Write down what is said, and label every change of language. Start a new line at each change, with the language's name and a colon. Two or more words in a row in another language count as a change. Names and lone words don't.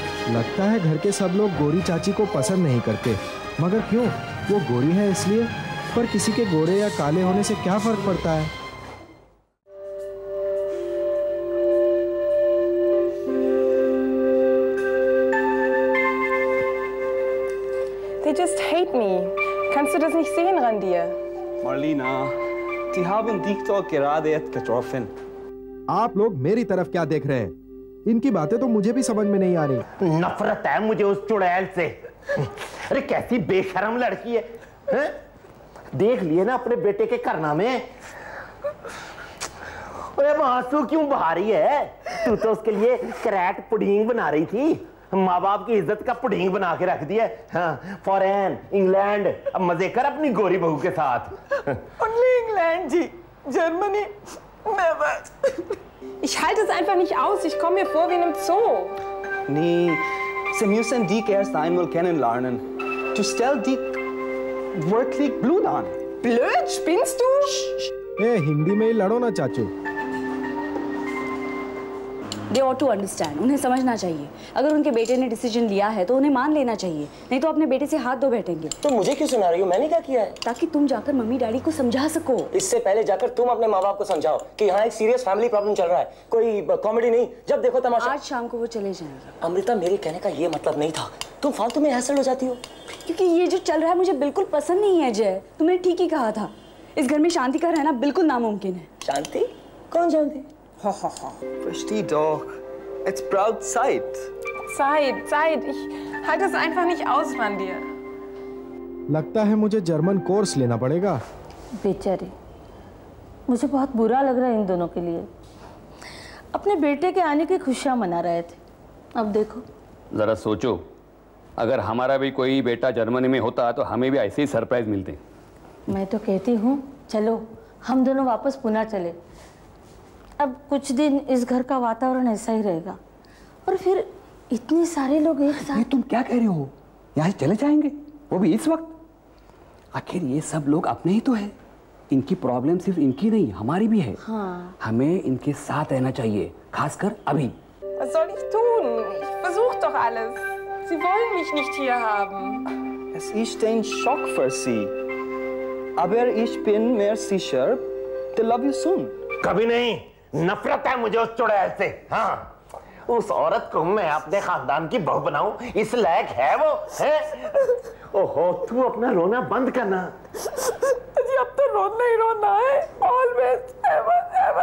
Hindi: लगता है घर के सब लोग गोरी चाची को पसंद नहीं करते, मगर क्यों? वो गोरी है इसलिए? पर किसी के गोरे या काले होने से क्या फर्क पड़ता है?
English: They just hate me.
German: Kannst du das nicht sehen, Randir? Marlina, die haben dich doch gerade getroffen.
Hindi: आप लोग मेरी तरफ क्या देख रहे हैं? इनकी बातें तो मुझे भी समझ में नहीं आ रही। नफरत है मुझे उस चुड़ैल से। अरे कैसी बेशर्म लड़की है, हैं? देख लिए ना अपने बेटे के कारनामे। अरे आंसू क्यों बहा रही है? तू तो उसके लिए
English: crack pudding
Hindi: बना रही थी, माँ बाप की इज्जत का पुडिंग बना के रख दिया। हाँ, फॉरेन, इंग्लैंड, अब मजे कर अपनी गोरी बहू के साथ।
English: Only England, जी, Germany, never.
German: Ich halte es einfach nicht aus. Ich komme mir vor wie in einem Zoo. Nee, sie müssen dich erst einmal kennenlernen. Du stellst dich wirklich blöd an. Blöd? Spinnst du?
Hindi: ए, हिंदी में ही लड़ो ना चाचू। They ought to understand. उन्हें समझना चाहिए। अगर उनके बेटे ने डिसीजन लिया है तो उन्हें मान लेना चाहिए, नहीं तो अपने बेटे से हाथ धो बैठेंगे। तो मुझे क्यों सुना रही हो? मैंने क्या किया है? ताकि तुम जाकर मम्मी डैडी को समझा सको। इससे पहले जाकर तुम अपने माँ बाप को समझाओ कि यहाँ एक
English: serious family problem
Hindi: चल रहा है, कोई कॉमेडी नहीं। जब देखो तमाशा। आज शाम को वो चले जाएंगे। अमृता, मेरे कहने का ये मतलब नहीं था। तुम फालतू में हैसल हो जाती हो। क्योंकि ये जो चल रहा है मुझे बिल्कुल पसंद नहीं है जय। तुमने ठीक ही कहा था, इस घर में शांति का रहना बिल्कुल नामुमकिन है। शांति? कौन शांति?
German: Versteh doch.
English: It's proud Zeit.
German: Zeit. Ich halte es einfach nicht aus, Randir.
Hindi: लगता है मुझे
English: German course
Hindi: लेना पड़ेगा। बेचारे, मुझे बहुत बुरा लग रहा है इन दोनों के लिए। अपने बेटे के आने की खुशियां मना रहे थे, अब देखो। जरा सोचो, अगर हमारा भी कोई बेटा जर्मनी में होता तो हमें भी ऐसे ही सरप्राइज मिलते। मैं तो कहती हूँ चलो हम दोनों वापस पुणे चले। अब कुछ दिन इस घर का वातावरण ऐसा ही रहेगा, और फिर इतने सारे लोग एक साथ। ये तुम क्या कह रहे हो? यहाँ से चले जाएंगे, वो भी इस वक्त? आखिर ये सब लोग अपने ही तो है। इनकी प्रॉब्लम सिर्फ इनकी नहीं, हमारी भी है। हाँ। हमें इनके साथ रहना चाहिए, खासकर अभी।
German: Was soll ich tun? Ich versuche doch alles. Sie wollen mich nicht hier haben. Es ist ein Schock für sie. Aber ich bin mir sicher,
English: they love you soon.
Hindi: कभी नहीं, नफरत है मुझे उस चुड़ैल से। हाँ, उस औरत को मैं अपने खानदान की बहू बनाऊं, इस लायक है वो? है? ओहो, तू अपना रोना बंद करना। जी अब तो रोना ही रोना है,
English: always, ever.